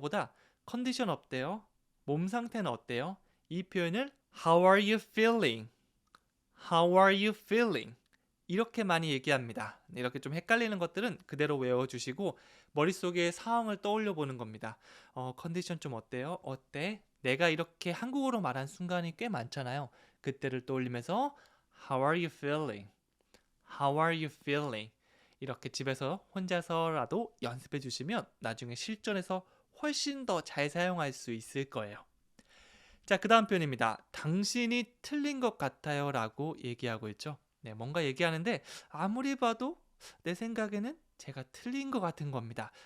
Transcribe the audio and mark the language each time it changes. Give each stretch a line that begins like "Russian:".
Korean: 보다 컨디션 어때요? 몸 상태는 어때요? 이 표현을
English: How are you feeling? How are you feeling?
Korean: 이렇게 많이 얘기합니다. 이렇게 좀 헷갈리는 것들은 그대로 외워주시고 머릿속에 상황을 떠올려 보는 겁니다. 컨디션 좀 어때요? 어때? 내가 이렇게 한국어로 말한 순간이 꽤 많잖아요. 그때를 떠올리면서
English: How are you feeling? How are you feeling?
Korean: 이렇게 집에서 혼자서라도 연습해 주시면 나중에 실전에서 훨씬 더 잘 사용할 수 있을 거예요. 자, 그 다음 표현입니다. 당신이 틀린 것 같아요 라고 얘기하고 있죠. 네, 뭔가 얘기하는데 아무리 봐도 내 생각에는 제가 틀린 것 같은 겁니다.